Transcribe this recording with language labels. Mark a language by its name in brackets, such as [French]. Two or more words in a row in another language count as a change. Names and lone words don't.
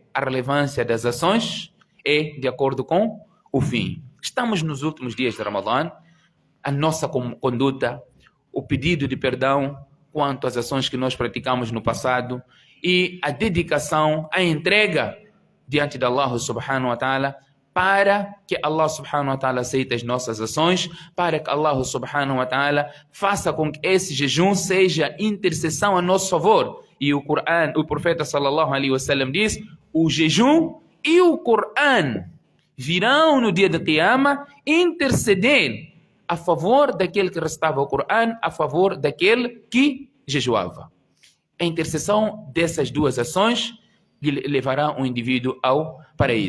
[Portuguese] A relevância das ações é de acordo com o fim. Estamos nos últimos dias de Ramadã. A nossa conduta, o pedido de perdão quanto às ações que nós praticamos no passado e a dedicação, a entrega diante de Allah [Arabic] سبحانه وتعالى, [Portuguese] para que Allah [Arabic] سبحانه وتعالى [Portuguese] aceite as nossas ações, para que Allah [Arabic] سبحانه وتعالى [Portuguese] faça com que esse jejum seja intercessão a nosso favor. E o Corão, o profeta [Arabic] صلى الله عليه وسلم [Portuguese] diz: o jejum e o Corão virão no dia da Qiyama interceder a favor daquele que recitava o Corão, a favor daquele que jejuava. A intercessão dessas duas ações levará um indivíduo ao paraíso.